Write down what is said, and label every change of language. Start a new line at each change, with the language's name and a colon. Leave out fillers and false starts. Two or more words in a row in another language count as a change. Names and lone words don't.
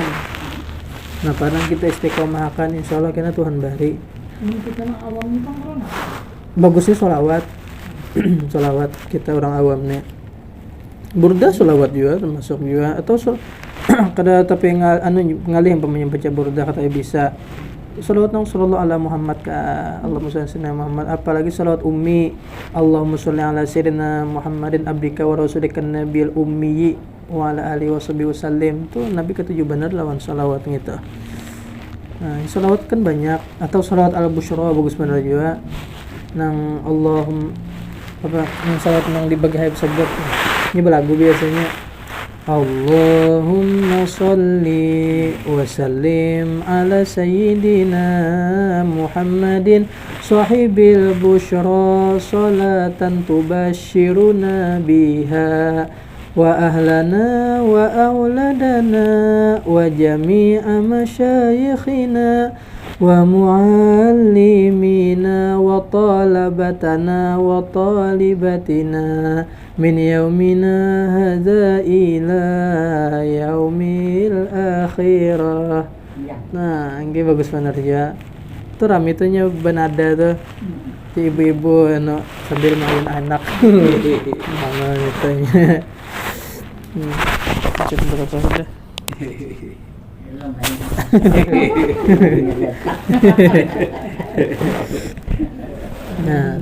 Banjar: Nah padang kita istiqomahkan insyaallah kena Tuhan bari. Ini kita mah awam nih Bang. Bagusnya sholawat. Sholawat kita orang awamnya. Burda sholawat juga termasuk juga, atau kada tapi ngalih yang pemain baca burda katanya bisa. Salawat nang
Arabic: صلى الله على محمد ka اللهم صل على محمد,
Banjar: apalagi salawat ummi
Arabic: اللهم صل على سيدنا محمد عبدك ورسولك النبي الأمي وعلى آله وصحبه وسلم.
Banjar: Tuh Nabi ketujuh benar lawan salawat gitu. Nah, salawat kan banyak, atau salawat al-busyra bagus benar juga. Nang Allahum apa yang salawat nang dibagi hayab sebut. Ini belagu biasanya.
Arabic: اللهم صل وسلم على سيدنا محمد صاحب البشرى صلاة تبشرنا بها وأهلنا وأولادنا وجميع مشايخنا ومعلمينا وطلبتنا وطالباتنا من يومنا هذا إلى يوم الآخرة.
Banjar: Nah, ini bagus benar ya. Tuh rame tuhnya benada tuh. Si ibu-ibu sambil main anak. Mana itunya. Cek berapa sudah? Nah.